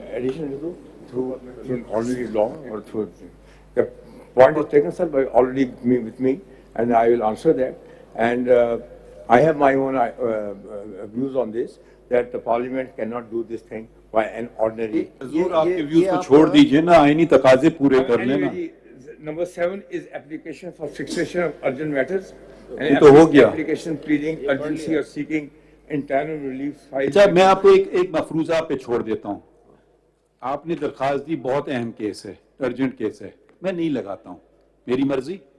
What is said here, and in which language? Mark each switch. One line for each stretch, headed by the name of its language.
English: Additionally, through already law or through the point is taken, sir, by already with me, and I will answer that. And I have my own views on this, that the Parliament cannot do this thing by an ordinary.
Urdu: حضور آپ کے views کو چھوڑ دیجئے نا, آئینی تقاضے پورے کر لینا.
English: Number 7 is application for fixation of urgent matters.
Urdu: یہ تو ہو گیا.
English: Application pleading urgency or seeking interim relief.
Urdu: اچھا میں آپ کو ایک مفروضہ پہ چھوڑ دیتا ہوں. آپ نے درخواست دی, بہت اہم کیس ہے, ارجنٹ کیس ہے, میں نہیں لگاتا ہوں, میری مرضی.